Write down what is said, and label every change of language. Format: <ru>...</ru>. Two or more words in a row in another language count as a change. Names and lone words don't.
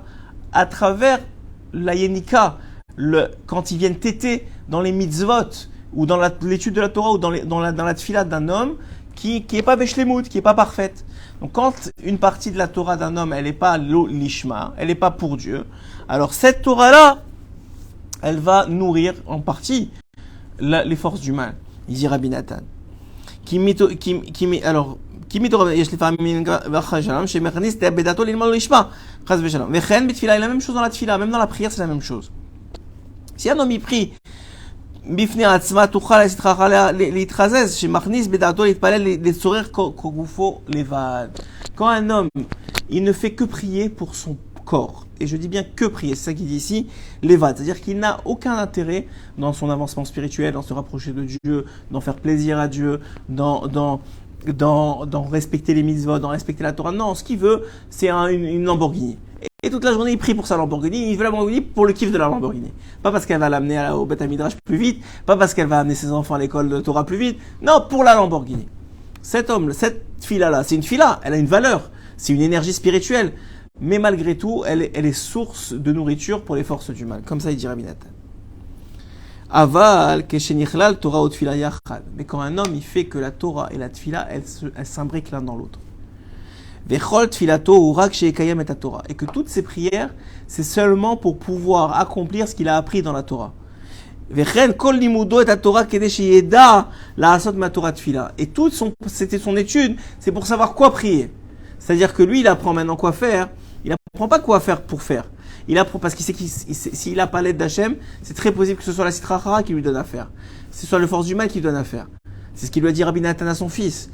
<fr>À travers la yenika, quand ils viennent téter dans les mitzvot, ou dans l'étude de la Torah, ou dans la tfila d'un homme qui est pas beshlemout, qui est pas parfaite. Donc quand une partie de la Torah d'un homme, elle est pas l'ishma, elle est pas pour Dieu, alors cette Torah-là, elle va nourrir en partie les forces du mal. Il dit Rabbi Nathan. Alors,</fr> <he>יש לפעמים שמכניס את בדעתו ללמוד לשמה, חס ושלום. וכן בתפילה, היא</he> <fr>la même chose dans la tfila, même dans la prière, c'est la même chose. Si un homme y prie,</fr> <he>בפני עצמה תוכל להתחזז, שמכניס בדעתו להתפלל לצורך כגופו לבד.</he> <fr>Quand un homme, il ne fait que prier pour son corps, et je dis bien que prier, c'est ça qu'il dit ici, levad, c'est-à-dire qu'il n'a aucun intérêt dans son avancement spirituel, dans se rapprocher de Dieu, d'en faire plaisir à Dieu, dans respecter les mitzvot, dans respecter la Torah. Non, ce qu'il veut, c'est une Lamborghini. Et toute la journée, il prie pour sa Lamborghini. Il veut la Lamborghini pour le kiff de la Lamborghini. Pas parce qu'elle va l'amener au</fr> <he>בית מדרש</he> <fr>plus vite, pas parce qu'elle va amener ses enfants à l'école de Torah plus vite. Non, pour la Lamborghini. Cet homme, cette fila-là, c'est une fila, elle a une valeur, c'est une énergie spirituelle. Mais malgré tout, elle est source de nourriture pour les forces du mal. Comme ça, il dit Rabbi Nathan.</fr> <he>אבל, כשנכלל, תורה ותפילה יחד.</he> <fr>Mais quand un homme, il fait que la Torah et la tfila, elles s'imbriquent l'un dans l'autre.</fr> <he>וכל תפילתו ורק שיקיים את תורה.</he> <fr>Et que toutes ces prières, c'est seulement pour pouvoir accomplir ce qu'il a appris dans la Torah.</fr> <he>וכן כל לימודו את תורה כדי שידע לעשות מה תורה תפילה.</he> <fr>Et toute c'était son étude, c'est pour savoir quoi prier. C'est-à-dire que lui, il apprend maintenant quoi faire. Il apprend pas quoi faire pour faire. Il apprend parce qu'il sait s'il n'a pas l'aide d'Hachem, c'est très possible que ce soit la</fr> <arc>סטרא אחרא</arc> <fr>qui lui donne à faire. Que ce soit le force du mal qui lui donne à faire. C'est ce qu'il lui a dit Rabbi Nathan à son fils.</fr>